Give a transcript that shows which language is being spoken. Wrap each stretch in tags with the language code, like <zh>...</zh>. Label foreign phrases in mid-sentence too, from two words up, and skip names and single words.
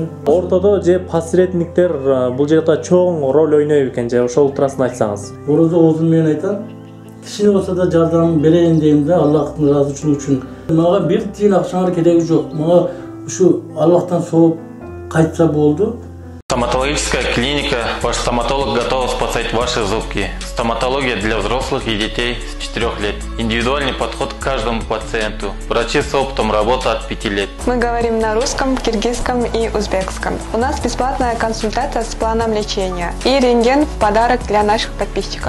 <ky>Ортодо же посредниктер бул жакта чоң роль ойнойт экен, же ошол турасын айтсаңыз. Orozo озун мен айтам, кичине болсо да жардам берейин дейм да, Аллахтын ыраазычылыгы үчүн. Мага бир тиын акчаңар кереги жок. Мага ушу Аллахтан сооп кайтса болду.</ky> <ru>Стоматологическая клиника. Ваш стоматолог готов спасать ваши зубки. Стоматология для взрослых и детей с 4 лет. Индивидуальный подход к каждому пациенту. Врачи с опытом работы от 5 лет. Мы говорим на русском, киргизском и узбекском. У нас бесплатная консультация с планом лечения и рентген в подарок для наших подписчиков.</ru>